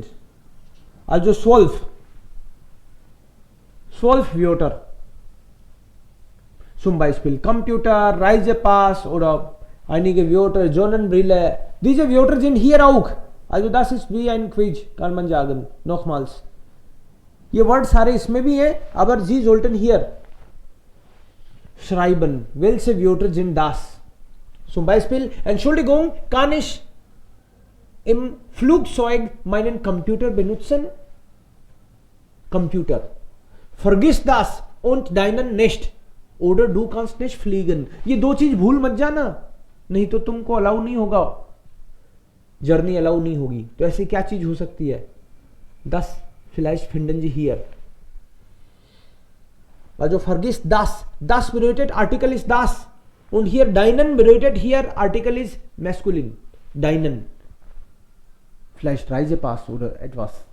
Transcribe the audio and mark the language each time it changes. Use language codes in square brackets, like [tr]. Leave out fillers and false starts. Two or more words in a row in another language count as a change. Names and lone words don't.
[de] Also 12 Wörter. Zum Beispiel Computer, Reisepass oder einige Wörter, Sonnenbrille. Diese Wörter sind hier auch. Also das ist wie ein Quiz, kann man sagen. Nochmals. [hi] ये वर्ड सारे इसमें भी है, [de] aber Sie sollten hier schreiben, welche Wörter sind das? Zum Beispiel, Entschuldigung, kann ich im Flugzeug meinen Computer benutzen? Computer. Vergiss das und deinen nicht. Oder du kannst nicht fliegen. [hi] ये दो चीज भूल मत जाना, नहीं तो तुमको अलाउ नहीं होगा, [en] journey allow [hi] नहीं होगी. तो ऐसी क्या चीज हो सकती है? [de] Das vielleicht finden Sie hier. Also vergiss das. Das bedeutet Artikel ist das. Und hier deinen bedeutet hier Artikel ist maskulin. Deinen. Vielleicht Reisepass oder etwas.